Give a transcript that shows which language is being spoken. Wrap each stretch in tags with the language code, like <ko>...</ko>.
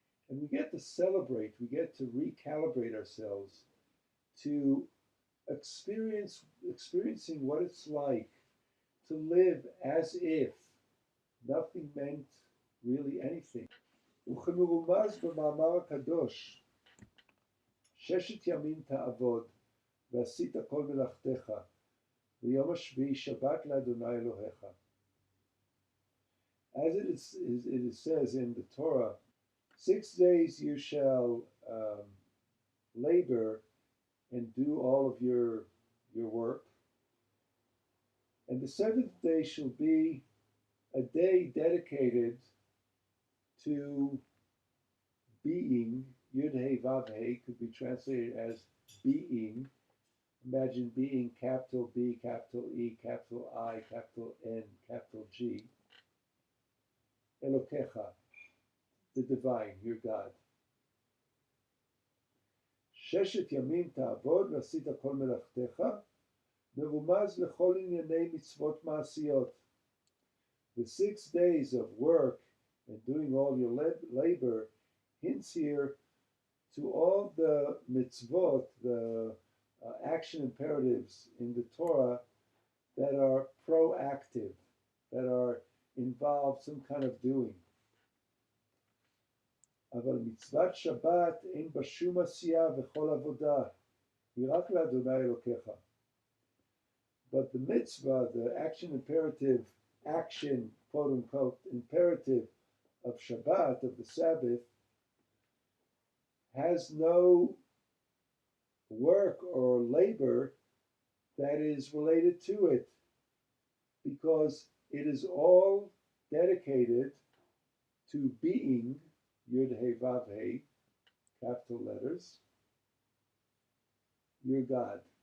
<en>And we get to celebrate, we get to recalibrate ourselves to experiencing what it's like to live as if nothing meant really anything.</en> <he>וכמרומז במאמר הקדוש, ששת ימים תעבוד, ועשית כל מלאכתך, ויום השביעי שבת לאדוני אלוהיך.</he> <en>As it says in the Torah, 6 days you shall labor and do all of your work, and the 7th day shall be a day dedicated to being. Yud Hey Vav Hey could be translated as being. Imagine being capital B, capital E, capital I, capital N, capital G. Elokecha, the divine, your God.</en> <he>ששת ימים תעבוד ועשית כל מלאכתך, מרומז לכל ענייני מצוות מעשיות.</he> <en>The 6 days of work and doing all your labor hints here to all the mitzvot, the action imperatives in the Torah that are proactive, that are involve some kind of doing.</en> <he>אבל מצוות שבת אין בה שום עשייה וכל עבודה, היא רק לאדוני אלוקיך.</he> <en>But the mitzvah, the action imperative, action, quote unquote, imperative of Shabbat, of the Sabbath, has no work or labor that is related to it, because it is all dedicated to being, Yud Hey Vav Hey, capital letters, your God.</en>